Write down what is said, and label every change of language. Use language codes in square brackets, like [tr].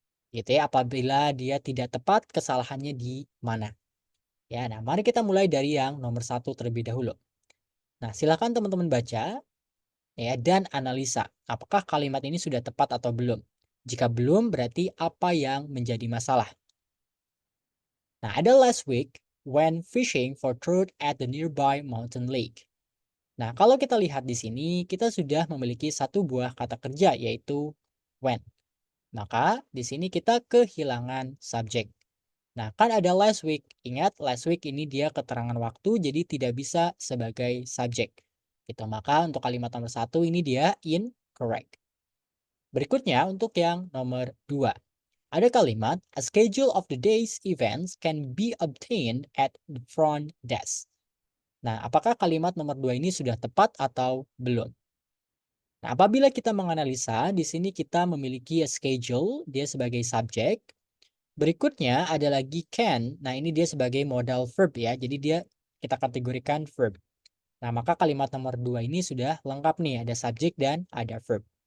[id] Gitu ya, apabila dia tidak tepat, kesalahannya di mana. Ya, nah mari kita mulai dari yang nomor satu terlebih dahulu. Nah, silakan teman-teman baca ya dan analisa apakah kalimat ini sudah tepat atau belum. Jika belum, berarti apa yang menjadi masalah. Nah, ada [en] last week when fishing for trout at the nearby mountain lake. [id] Nah, kalau kita lihat di sini, kita sudah memiliki satu buah kata kerja yaitu when. Maka di sini kita kehilangan subjek. Nah, kan ada last week. Ingat, last week ini dia keterangan waktu, jadi tidak bisa sebagai subjek. Gitu. Maka untuk kalimat nomor satu ini dia incorrect. Berikutnya untuk yang nomor 2. Ada kalimat, [en] a schedule of the day's events can be obtained at the front desk. [id] Nah, apakah kalimat nomor 2 ini sudah tepat atau belum? Nah, apabila kita menganalisa, di sini kita memiliki a schedule, dia sebagai subjek. Berikutnya ada lagi can. Nah, ini dia sebagai modal verb ya. Jadi dia kita kategorikan verb. Nah, maka kalimat nomor 2 ini sudah lengkap nih, ada subjek dan ada verb.